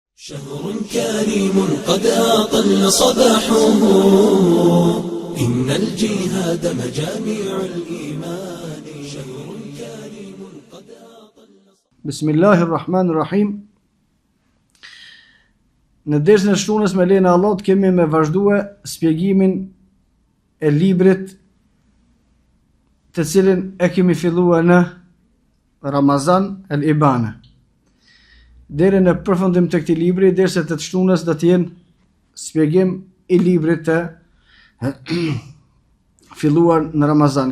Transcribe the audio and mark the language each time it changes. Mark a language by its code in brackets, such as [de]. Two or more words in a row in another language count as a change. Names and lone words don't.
[ar] شهر كريم قد أطل صباحه إن الجهاد مجاميع الإيمان شهر كريم قد أطل بسم الله الرحمن الرحim. [sq] Në dersën e shtunës me lejnë e Allahut kemi me vazhdue spjegimin e librit të cilin e kemi filluar në Ramazan el-Ibana. Deri në përfundim të këtij libri, derset e shtunës do të jenë spjegim i librit të filluar në Ramazan.